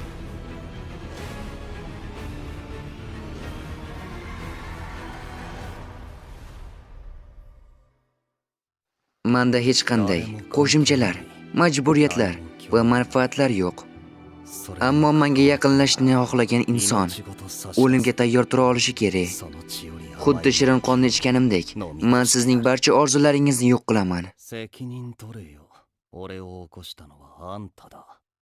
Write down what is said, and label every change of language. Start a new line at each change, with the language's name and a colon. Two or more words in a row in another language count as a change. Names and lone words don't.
Uzbek: Menda hech qanday qo'shimchalar, majburiyatlar va manfaatlar yo'q. Ammo menga yaqinlashishni xohlagan inson o'limga tayyor tura olishi kerak. Xuddi shirin qonni ichganimdek, men sizning barcha orzularingizni yo'q qilaman.
Japanese: 責任取れよ。俺を起こしたのはあんただ。